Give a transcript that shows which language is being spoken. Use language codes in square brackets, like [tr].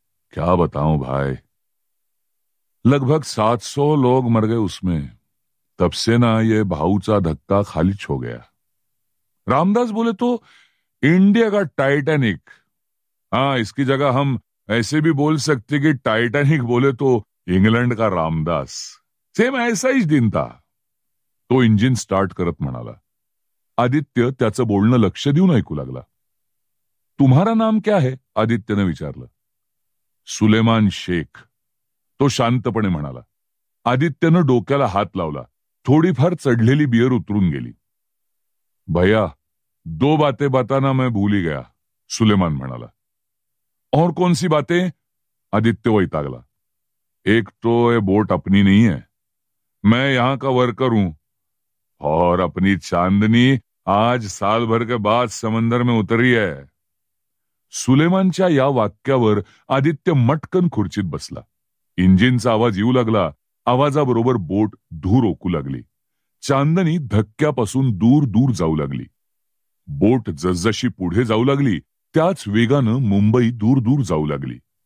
[hi] क्या बताऊं भाई, लगभग 700 लोग मर गए उसमें. तब से ना ये भाऊचा धक्का खालिच हो गया. रामदास बोले तो इंडिया का टाइटैनिक. हाँ, इसकी जगह हम ऐसे भी बोल सकते कि टाइटैनिक बोले तो इंग्लंड का रामदास. सेम ऐसा ही दिन था. [mr] तो इंजिन स्टार्ट करत म्हणाला. आदित्य त्याचं बोलणं लक्ष देऊन ऐकू लागला. [hi] तुम्हारा नाम क्या है? [mr] आदित्यने विचारलं. [hi] सुलेमान शेख. [mr] तो शांतपणे म्हणाला. आदित्यनं डोक्याला हात लावला. थोडीफार चढलेली बियर उतरून गेली. [hi] भैया, 2 बातें बताना मैं भूल ही गया, [mr] सुलेमान म्हणाला. [hi] और कौन सी बातें? [mr] आदित्य वैतागला. [hi] एक तो ये बोट अपनी नहीं है. मैं यहां का वर्कर हूं और अपनी चांदनी आज साल भर के बाद समंदर में उतरी है. [mr] सुलेमानच्या या वाक्यावर आदित्य मटकन खुर्चीत बसला. इंजिनचा आवाज येऊ लागला. आवाजाबरोबर बोट धूर ओकू लागली. चांदनी धक्क्यापासून दूर दूर जाऊ लागली. बोट जसजशी पुढे जाऊ लागली त्याच वेगानं मुंबई दूर दूर जाऊ लागली.